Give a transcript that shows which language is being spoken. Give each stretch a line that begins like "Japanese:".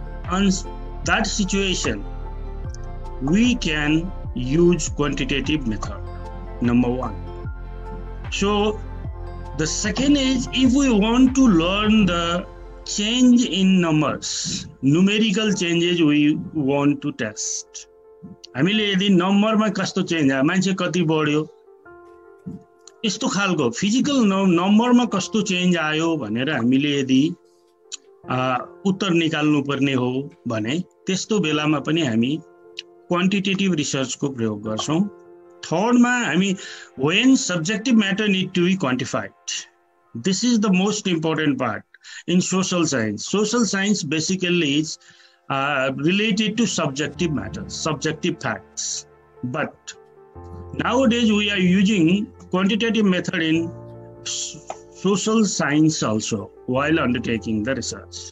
English: On that situation, we can use quantitative method, number one. So the second is, if we want to learn the change in numbers, numerical changes we want to test.
Nepali: हामीले यदि नम्बरमा कस्तो change आयो, मान्छे कति बढ्यो, यस्तो खालको फिजिकल नम्बरमा कस्तो चेन्ज आयो भनेर हामीले यदि उत्तर निकाल्नु पर्ने हो भने त्यस्तो बेलामा पनि हामी क्वान्टिटेटिभ रिसर्चको प्रयोग गर्छौँ। थर्डमा हामी
English: when subjective matter need to be quantified. This is the most important part in social science. Social science basically is related to subjective matters, subjective facts. But nowadays we are using quantitative method in social science also while undertaking the research.